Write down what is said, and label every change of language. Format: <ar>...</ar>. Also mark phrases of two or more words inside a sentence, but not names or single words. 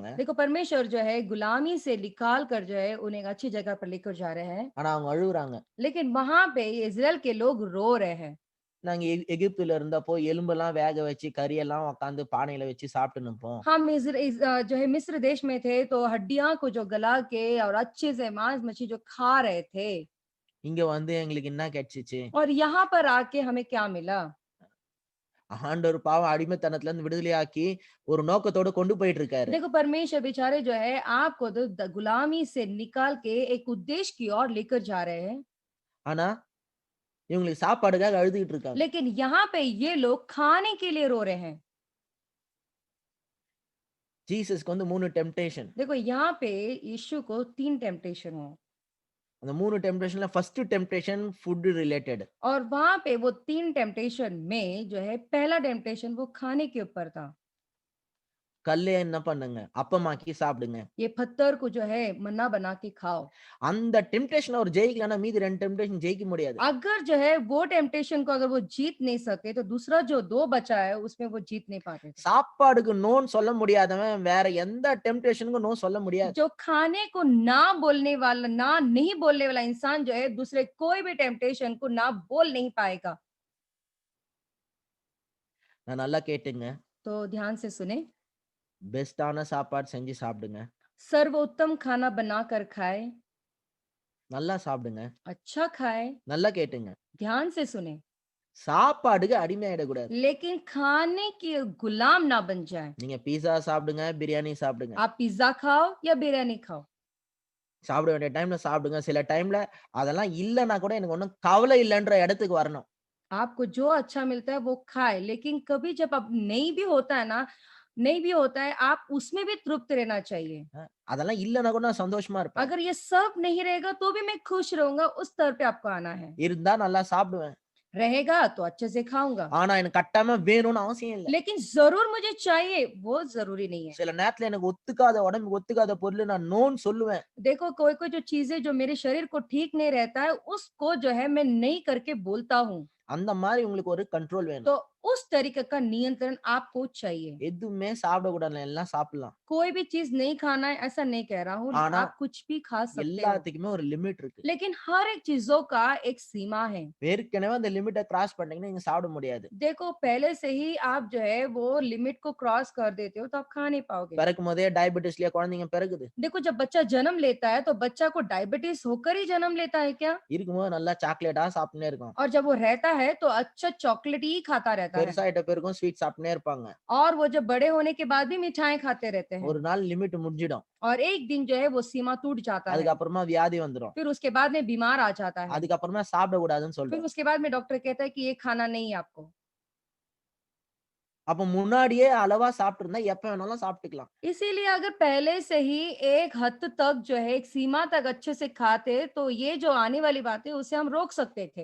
<hi>देखो परमेश्वर जो है गुलामी से निकाल कर जो है उन्हें एक अच्छी जगह पर लेकर जा रहे हैं।</hi> <ta>ஆனா அவங்க அழுகுறாங்க.</ta> <hi>लेकिन वहां पे इज़राइल के लोग रो रहे हैं।</hi> <ta>நாங்க எகிப்துல இருந்தப்போ எலும்பெல்லாம் வேக வச்சு கறியெல்லாம் உட்காந்து பானையில வச்சு சாப்பிட்டு நிப்போம்.</ta> <hi>हम जो है मिस्र देश में थे तो हड्डियां को जो गला के और अच्छे से मांस मछली जो खा रहे थे।</hi> <ta>இங்க வந்து எங்களுக்கு என்ன கிடைச்சுச்சு?</ta> <hi>और यहाँ पर आके हमें क्या मिला?</hi> <ta>ஆண்டவர் பாவம் அடிமைத்தனத்துல இருந்து விடுதலையாக்கி ஒரு நோக்கத்தோட கொண்டு போயிட்டு இருக்காரு.</ta> <hi>देखो परमेश्वर बेचारे जो है आपको तो गुलामी से निकाल के एक उद्देश्य की ओर लेकर जा रहे हैं।</hi> <ta>ஆனா இவங்களுக்கு சாப்பாடுக்காக அழுதுகிட்டு இருக்காங்க.</ta> <hi>लेकिन यहाँ पे ये लोग खाने के लिए रो रहे हैं।</hi> <ta>ஜீசஸ்க்கு வந்து 3 டெம்ப்டேஷன்.</ta> <hi>देखो यहाँ पे यीशु को 3 टेम्पटेशन हो</hi> <ta>அந்த 3 டெம்ப்டேஷன்ல</ta> <en>first temptation food related.</en> <hi>और वहां पे वो 3 टेम्पटेशन में जो है पहला टेम्पटेशन वो खाने के ऊपर था।</hi> <ta>கல்லே என்ன பண்ணுங்க? அப்பமாக்கி சாப்பிடுங்க.</ta> <hi>ये पत्थर को जो है मन्ना बना के खाओ।</hi> <ta>அந்த டெம்ப்டேஷன் அவர் ஜெயிக்கலன்னா மீதி 2 டெம்ப்டேஷன் ஜெயிக்க முடியாது.</ta> <hi>अगर जो है वो टेम्पटेशन को अगर वो जीत नहीं सके तो दूसरा जो 2 बचा है उसमें वो जीत नहीं पाते थे।</hi> <ta>சாப்பாடுக்கு நோன்னு சொல்ல முடியாதவன் வேற எந்த டெம்ப்டேஷனுக்கும் நோ சொல்ல முடியாது.</ta> <hi>जो खाने को ना बोलने वाला ना नहीं बोलने वाला इंसान जो है दूसरे कोई भी टेम्पटेशन को ना बोल नहीं पाएगा।</hi> <ta>நான் நல்லா கேட்டுங்க.</ta> <hi>तो ध्यान से सुने।</hi> <ta>பெஸ்டான சாப்பாடு செஞ்சு சாப்பிடுங்க.</ta> <hi>सर्वोत्तम खाना बनाकर खाए।</hi> <ta>நல்லா சாப்பிடுங்க.</ta> <hi>अच्छा खाए।</hi> <ta>நல்லா கேட்டுங்க.</ta> <hi>ध्यान से सुने।</hi> <ta>சாப்பாடுக்கு அடிமையாயிடக்கூடாது.</ta> <hi>लेकिन खाने के गुलाम ना बन जाए।</hi> <ta>நீங்க பீஸா சாப்பிடுங்க, பிரியாணி சாப்பிடுங்க.</ta> <hi>आप पिज्जा खाओ या बिरयानी खाओ।</hi> <ta>சாப்பிட வேண்டிய டைம்ல சாப்பிடுங்க. சில டைம்ல அதெல்லாம் இல்லன்னா கூட எனக்கு ஒண்ணும் கவலை இல்லன்ற இடத்துக்கு வரணும்.</ta> <hi>आपको जो अच्छा मिलता है वो खाए, लेकिन कभी जब अब नहीं भी होता है ना, नहीं भी होता है, आप उसमें भी तृप्त रहना चाहिए।</hi> <ta>அதெல்லாம் இல்லன்னா கூட நான் சந்தோஷமா இருப்பேன்.</ta> <hi>अगर ये सब नहीं रहेगा तो भी मैं खुश रहूंगा, उस स्तर पे आपको आना है।</hi> <ta>இருந்தா நல்லா சாப்பிடுவேன்.</ta> <hi>रहेगा तो अच्छे से खाऊंगा,</hi> <ta>ஆனா எனக்கு கட்டாயமா வேணும்னு அவசியம் இல்ல.</ta> <hi>लेकिन जरूर मुझे चाहिए वो जरूरी नहीं है।</hi> <ta>சில நேரத்துல எனக்கு ஒத்துக்காத உடம்புக்கு ஒத்துக்காத பொருள் நான் நோன்னு சொல்லுவேன்.</ta> <hi>देखो कोई कोई जो चीजें जो मेरे शरीर को ठीक नहीं रहता है उसको जो है मैं नहीं करके बोलता हूँ।</hi> <ta>அந்த மாதிரி உங்களுக்கு ஒரு கண்ட்ரோல் வேணும்.</ta> <hi>तो उस तरीके का नियंत्रण आपको चाहिए।</hi> <ta>எதுவுமே சாப்பிடக்கூடாது, எல்லாம் சாப்பிடலாம்.</ta> <hi>कोई भी चीज नहीं खाना है ऐसा नहीं कह रहा हूँ,</hi> <ta>ஆனா</ta> <hi>आप कुछ भी खा सकते हो,</hi> <ta>எல்லாத்துக்குமே ஒரு லிமிட் இருக்கு.</ta> <hi>लेकिन हर एक चीजों का एक सीमा है।</hi> <ta>ஏற்கனவே அந்த</ta> <en>limit cross</en> <ta>பண்ணீங்கன்னா நீங்க சாப்பிட முடியாது.</ta> <hi>देखो पहले से ही आप जो है वो लिमिट को क्रॉस कर देते हो तो आप खा नहीं पाओगे।</hi> <ta>பிறக்கும் போதே டயபெட்டிஸ்லயே குழந்தைங்க பிறகுது.</ta> <hi>देखो जब बच्चा जन्म लेता है तो बच्चा को डायबिटीज होकर ही जन्म लेता है क्या?</hi> <ta>இருக்கும்போது நல்லா சாக்லேட்டா சாப்பிட்டுனே இருக்கும்.</ta> <hi>और जब वो रहता है तो अच्छा चॉकलेट ही खाता रहता है,</hi> <ta>பெருசாயிட்ட பிறகும் ஸ்வீட் சாப்பிட்டுனே இருப்பாங்க.</ta> <hi>और वो जब बड़े होने के बाद भी मिठाई खाते रहते हैं,</hi> <ta>ஒரு நாள் லிமிட் முடிஞ்சிடும்.</ta> <hi>और एक दिन जो है वो सीमा टूट जाता है,</hi> <ta>அதுக்கப்புறமா வியாதி வந்துரும்.</ta> <hi>फिर उसके बाद में बीमार आ जाता है,</hi> <ta>அதுக்கப்புறமா சாப்பிடக்கூடாதுன்னு</ta> <hi>फिर</hi> <ta>சொல்றோம்.</ta> <hi>उसके बाद में डॉक्टर कहता है कि ये खाना नहीं है आपको।</hi> <ta>அப்ப முன்னாடியே அளவா சாப்பிட்டிருந்தா எப்ப வேணாலும் சாப்பிட்டுக்கலாம்.</ta> <hi>इसीलिए अगर पहले से ही एक हद तक जो है एक सीमा तक अच्छे से खाते तो ये जो आने वाली बात है उसे हम रोक सकते थे।</hi>